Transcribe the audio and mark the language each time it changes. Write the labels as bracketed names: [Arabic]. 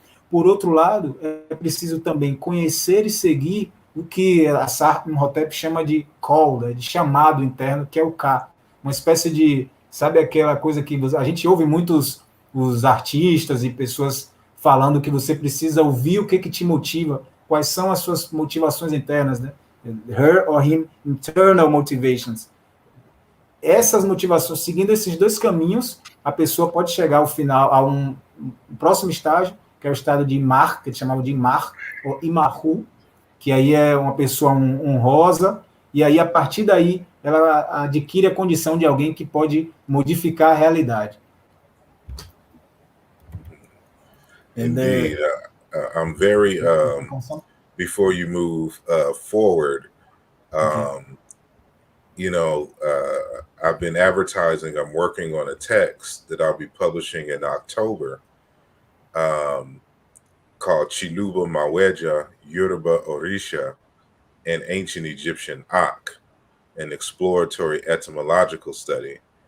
[Portuguese] Por outro lado, é preciso também conhecer e seguir o que a asarimhotep chama de call, né, de chamado interno, que é o K. Uma espécie de, sabe aquela coisa que a gente ouve muitos os artistas e pessoas falando que você precisa ouvir o que te motiva, quais são as suas motivações internas, né? [English] Her or him internal motivations. [Portuguese] Essas motivações, seguindo esses dois caminhos, a pessoa pode chegar ao final, a um próximo estágio, que é o estado de Imar, que eles chamavam de Imar, ou Imahu, que aí é uma pessoa honrosa, e aí, a partir daí, ela adquire a condição de alguém que pode modificar a realidade. [English] Indeed. I'm very, before you move forward, you know, I've been advertising, I'm working on a text that I'll be publishing in October, called Chiluba Maweja, Yoruba Orisha, and Ancient Egyptian Ak, an exploratory etymological study.